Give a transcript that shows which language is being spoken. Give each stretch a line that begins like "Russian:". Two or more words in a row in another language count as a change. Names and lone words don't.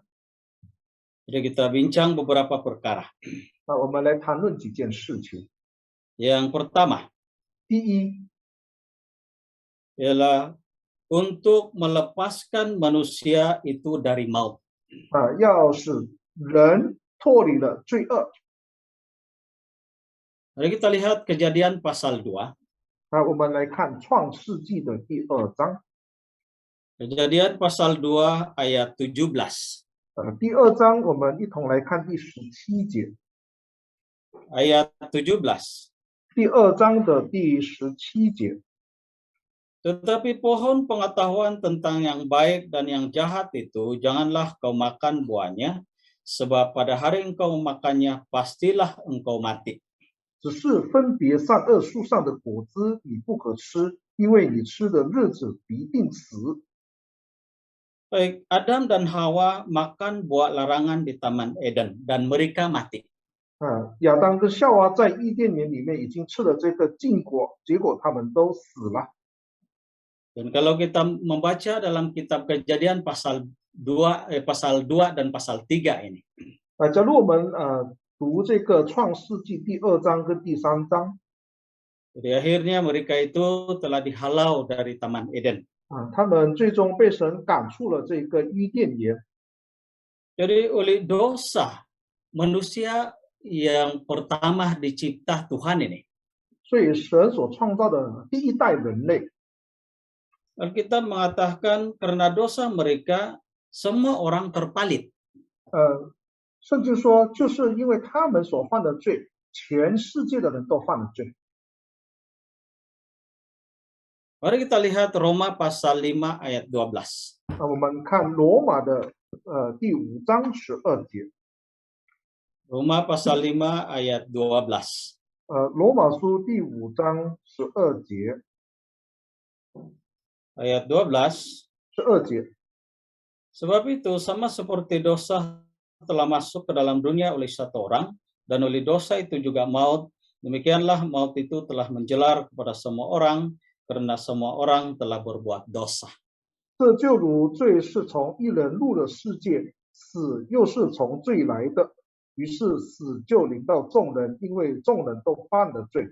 Malay: Jadi kita bincang beberapa perkara.
Chinese: 我们来谈论几件事情。
Malay: Yang pertama
Chinese: 第一，
Malay: ialah untuk melepaskan manusia itu dari maut.
Chinese: 要使人脱离了罪恶。
Malay: Mari kita lihat Kejadian pasal 2.
Chinese: 我们来看创世纪的第2章。
Malay: Kejadian pasal 2 ayat 17.
Chinese: 第2章我们一同来看第17节。
Malay: Ayat 17.
Chinese: 第2章的第17节。
Malay: Tetapi pohon pengetahuan tentang yang baik dan yang jahat itu janganlah kau makan buahnya, sebab pada hari engkau memakannya pastilah engkau mati.
Chinese: 只是分别善恶树上的果子你不可吃，因为你吃的日子必定死。
Malay: Baik, Adam dan Hawa makan buah larangan di Taman Eden dan mereka mati.
Chinese: 亚当跟夏娃在伊甸园里面已经吃了这个禁果，结果他们都死了。
Malay: Dan kalau kita membaca dalam kitab Kejadian pasal 2 dan pasal 3 ini.
Chinese: 假如我们读这个创世纪第2章跟第3章，
Malay: Jadi akhirnya mereka itu telah dihalau dari Taman Eden.
Chinese: 他们最终被神赶出了这个伊甸园。
Malay: Jadi oleh dosa manusia yang pertama dicipta Tuhan ini.
Chinese: 所以神所创造的第一代人类，
Malay: Alkitab mengatakan karena dosa mereka semua orang terpalit.
Chinese: 甚至说就是因为他们所犯的罪，全世界的人都犯了罪。
Malay: Mari kita lihat Roma pasal 5 ayat 12.
Chinese: 我们看罗马的第5章12节。
Malay: Roma pasal 5 ayat 12.
Chinese: 罗马书第5章12节。
Malay: Ayat 12.
Chinese: 12节。
Malay: Sebab itu sama seperti dosa telah masuk ke dalam dunia oleh satu orang, dan oleh dosa itu juga maut, demikianlah maut itu telah menjelar kepada semua orang, karena semua orang telah berbuat dosa.
Chinese: 这就如罪是从一人入了世界，死又是从罪来的，于是死就临到众人，因为众人都犯了罪。